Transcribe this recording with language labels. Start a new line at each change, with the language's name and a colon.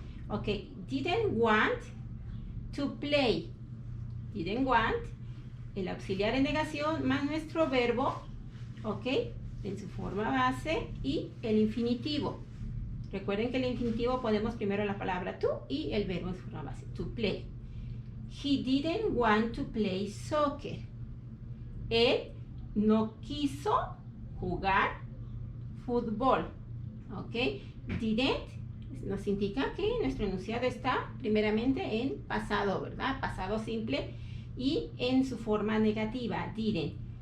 English: Ok, didn't want to play.
Spanish: Didn't want, el auxiliar en negación, más nuestro verbo, ok, en su forma base, y el infinitivo. Recuerden que el infinitivo ponemos primero la palabra to y el verbo en su forma base, to play.
English: He didn't want to play soccer.
Spanish: Él no quiso jugar fútbol. ¿Ok? Didn't nos indica que nuestro enunciado está primeramente en pasado, ¿verdad? Pasado simple y en su forma negativa, didn't.